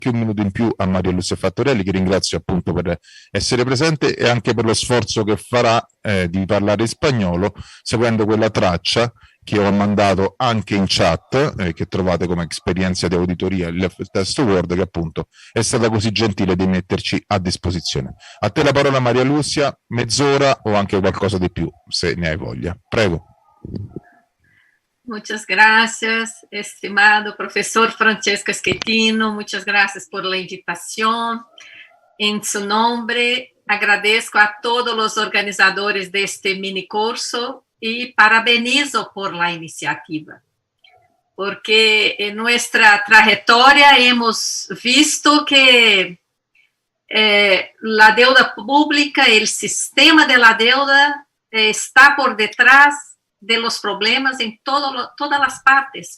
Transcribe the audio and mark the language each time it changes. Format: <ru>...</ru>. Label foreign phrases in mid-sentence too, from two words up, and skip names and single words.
<it>anche un minuto in più a Maria Lucia Fattorelli, che ringrazio appunto per essere presente e anche per lo sforzo che farà di parlare in spagnolo, seguendo quella traccia che ho mandato anche in chat, che trovate come esperienza di auditoria il testo Word, che appunto è stata così gentile di metterci a disposizione. A te la parola, Maria Lucia, mezz'ora o anche qualcosa di più, se ne hai voglia. Prego.</it> <es>Muchas gracias, estimado profesor Francesco Schettino, muchas gracias por la invitación. En su nombre, agradezco a todos los organizadores de este mini curso y parabenizo por la iniciativa, porque en nuestra trayectoria hemos visto que la deuda pública, el sistema de la deuda está por detrás de los problemas en todas las partes.</es>